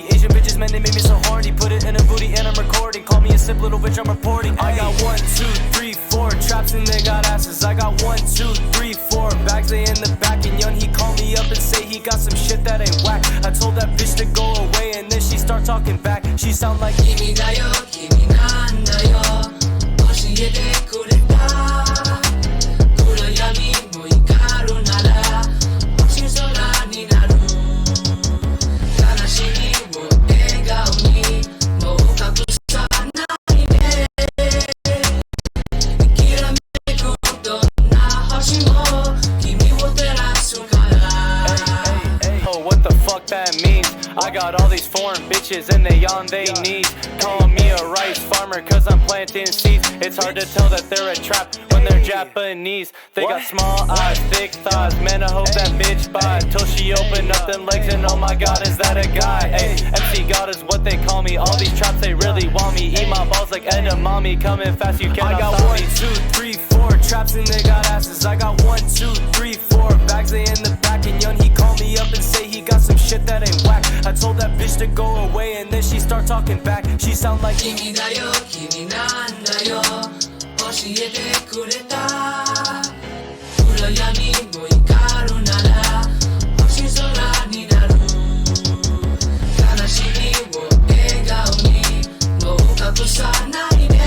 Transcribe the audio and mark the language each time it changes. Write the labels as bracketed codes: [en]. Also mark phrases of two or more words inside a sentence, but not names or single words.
[en] Asian bitches, man, they made me so horny. Put it in a booty and I'm recording. Call me a simp little bitch, I'm reporting. I got 1, 2, 3, 4 traps and they got asses. I got 1, 2, 3, 4 bags, they in the back. And young, he called me up and say he got some shit that ain't whack. I told that bitch to go away and then she start talking back. She sound like [ja] 君だよ、君なんだよ、教えてくれた. 暗闇もいかるなら、星空になる. 悲しみを笑顔にも隠さないね. いきらめくどんな星も君を照らすから. [en] Oh, what the fuck that means? I got all these foreign bitches and they on they knees. Call me a rice farmer cause I'm planting seeds. It's hard to tell that they're a trap when they're Japanese. They got small eyes, thick thighs. Man, I hope that bitch buys till she open up them legs and oh my god, is that a guy? Ay, MC God is what they call me. All these traps, they really want me. Eat my balls like edamame. Coming fast, you cannot stop me. I got 1, 2, 3, 4 traps and they got asses. I got 1, 2, 3, 4 bags, they in the back. And young, he called me up and say he got some shit that ain't whack. I told that bitch to go away and then she start talking back. She sound like [ja] 君だよ、君なんだよ、教えてくれた. うらやみもいかるなら、星空になる. 悲しみを笑顔にも隠さないね.